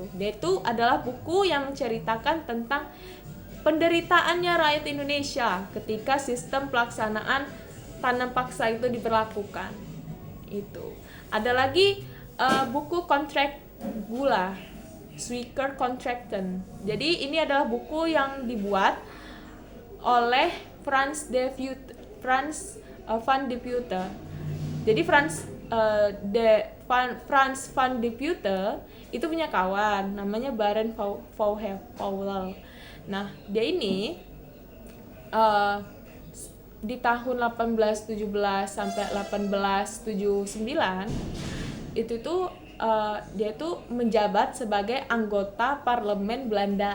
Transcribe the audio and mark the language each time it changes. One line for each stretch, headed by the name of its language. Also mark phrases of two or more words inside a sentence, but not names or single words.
Indonesian: Dia itu adalah buku yang menceritakan tentang penderitaannya rakyat Indonesia ketika sistem pelaksanaan tanam paksa itu diberlakukan. Itu. Ada lagi buku kontrak gula, Zwicker Contracten. Jadi ini adalah buku yang dibuat oleh Frans van de Putte. Jadi Frans van de Putte itu punya kawan namanya Baron Powell. Nah, dia ini di tahun 1817 sampai 1879 itu tuh dia tuh menjabat sebagai anggota parlemen Belanda.